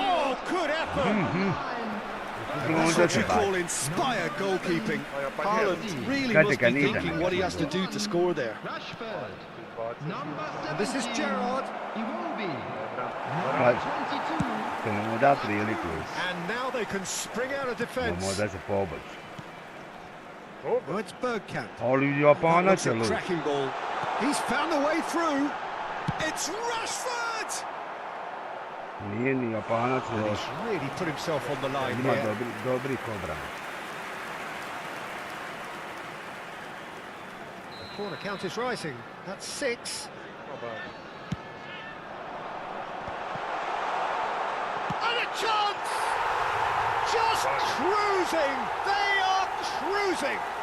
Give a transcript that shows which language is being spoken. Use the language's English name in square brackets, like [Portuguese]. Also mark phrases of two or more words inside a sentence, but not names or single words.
[English] Oh, good effort! That's what you call inspired goalkeeping. Haaland really must be thinking what he has to do to score there. Rashford. Number 17. And this is Gerrard. Iwobi. Pa, Number 22. [Croatian] to mu da priliku. [English] And now they can spring out of [Croatian] Da [English] defence. [Croatian] može se pobaći. [English] Oh, it's Bergkamp. [Croatian] Ali [English] That [Croatian] Japanac [English] looks [Croatian] je [English] a [Croatian] lud. [English] cracking ball. He's found a way through. It's Rashford! [Croatian] Nije ni Japanac loš. [English] He's really put himself on the line [Croatian] Ima [English] here. [Croatian] dobrih obrana. [English] The corner count is rising. That's 6. And a chance! Just cruising! They are cruising!